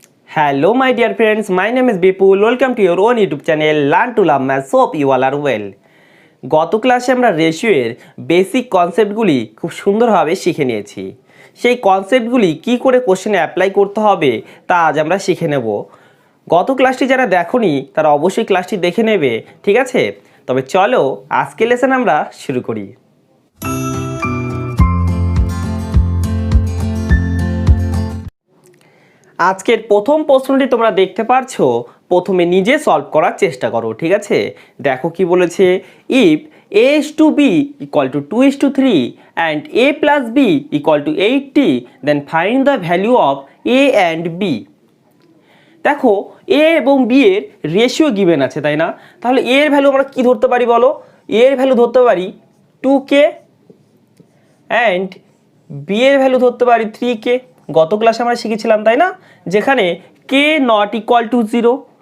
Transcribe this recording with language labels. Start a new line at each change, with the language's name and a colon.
English: Hello my dear friends, my name is Bipul. Welcome to your own YouTube channel Learn to Love Math. Hope you all are well.
Bangla: গত ক্লাসে আমরা রেশিওর basic কনসেপ্টগুলি খুব সুন্দরভাবে শিখে নিয়েছি। সেই কনসেপ্টগুলি কি করে কোশ্চেনে অ্যাপ্লাই করতে হবে তা আজ আমরা শিখে নেব। গত ক্লাসটি যারা দেখোনি তারা অবশ্যই ক্লাসটি দেখে নেবে, ঠিক আছে? তবে চলো আজকের লেসন আমরা শুরু করি। আজকের প্রথম প্রশ্নটি তোমরা দেখতে পারছো, প্রথমে নিজে সলভ করার চেষ্টা করো, ঠিক আছে? দেখো কি বলেছে,
English: ইফ a:b = 2:3 and a+b = 80 then find the value of a and b।
Bangla: দেখো a এবং b এর রেশিও গিভেন আছে, তাই না? তাহলে a এর ভ্যালু আমরা কি ধরতে পারি বলো? a এর ভ্যালু ধরতে পারি 2k and b এর ভ্যালু ধরতে পারি 3k। গত ক্লাসে আমরা শিখেছিলাম, তাই না, যেখানে k ≠ 0।